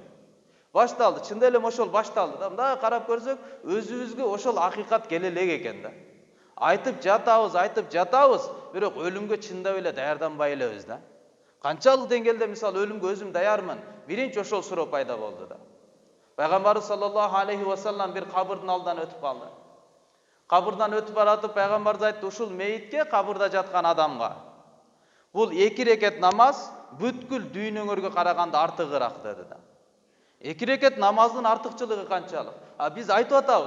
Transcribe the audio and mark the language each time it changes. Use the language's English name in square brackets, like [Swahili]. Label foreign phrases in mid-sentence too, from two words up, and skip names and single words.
[Kyrgyz] Башталды, чында эле ошол башталды да. Мындай карап көрсөк, өзүбүзгө ошол акыйкат келе элек экен да. Айтып жатабыз, бирок өлүмгө чындап эле даярданбай элебиз да. Канчалык деңгээлде мисалы өлүмгө өзүм даярмын? Биринчи ошол суроо пайда болду да. Пайгамбарыбыз [Arabic] صلى الله عليه وسلم [Kyrgyz] бир кабырдын алдынан өтүп калды. Кабырдан өтүп баратып пайгамбарыбыз айтты, ушул мейитке кабырда жаткан адамга бул 2 рекет намаз бүткүл дүйнөңөргө караганда артыгыраак деди да. 2 рекет намаздын артыкчылыгы канчалык? Биз айтып атабыз.